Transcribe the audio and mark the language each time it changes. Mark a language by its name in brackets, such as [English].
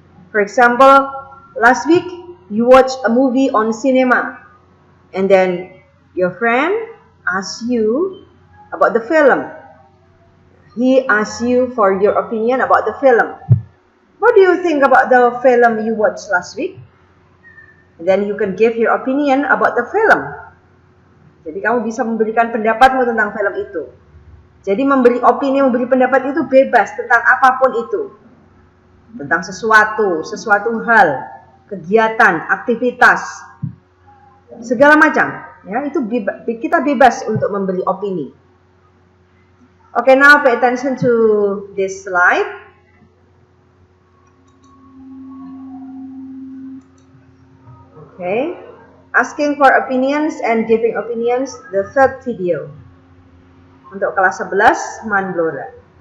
[English] For example, last week you watched a movie on cinema and then your friend asked you about the film. He asked you for your opinion about the film. What do you think about the film you watched last week? And then you can give your opinion about the film. [Indonesian] Jadi kamu bisa memberikan pendapatmu tentang film itu. Jadi memberi opini, memberi pendapat itu bebas tentang apapun itu. Tentang sesuatu hal, kegiatan, aktivitas, segala macam. Ya, itu kita bebas untuk memberi opini. [English] Okay, now pay attention to this slide. Okay, asking for opinions and giving opinions, the third video. [Indonesian] Untuk kelas 11, Mandlora.